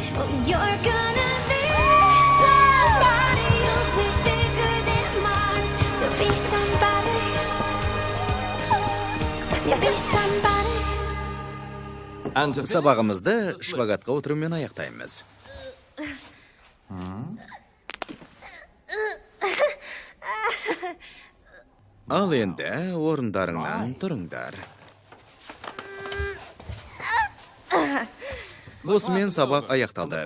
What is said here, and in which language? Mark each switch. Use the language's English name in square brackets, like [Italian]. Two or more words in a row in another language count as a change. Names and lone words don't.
[English] You're gonna be somebody. You'll be bigger than Mars. You'll be somebody. You'll be somebody. [Kazakh] Сабағымызды шпагатқа отырумен аяқтаймыз. Ал енді орындарыңнан тұрыңдар. Осымен сабақ аяқталды.